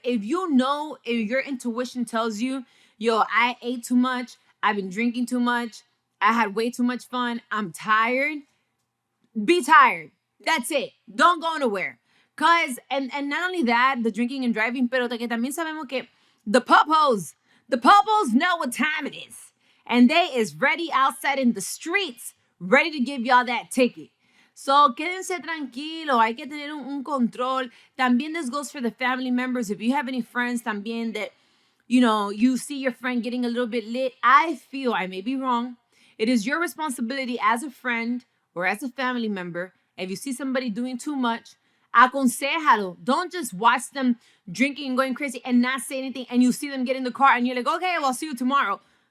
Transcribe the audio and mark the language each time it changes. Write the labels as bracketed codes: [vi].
[en] If your intuition tells you, yo, I ate too much, I've been drinking too much, I had way too much fun, I'm tired, be tired. That's it. Don't go nowhere. And not only that, the drinking and driving, [es] pero que también sabemos que [en] the popos know what time it is. And they is ready outside in the streets, ready to give y'all that ticket. [es] So quédense tranquilo, hay que tener un control. También [en] this goes for the family members. If you have any friends [es] también [en] that, you see your friend getting a little bit lit, I feel, I may be wrong, it is your responsibility as a friend or as a family member, if you see somebody doing too much, [es] aconsejalo. [en] Don't just watch them drinking and going crazy and not say anything, and you see them get in the car and you're like, okay, well, I'll see you tomorrow.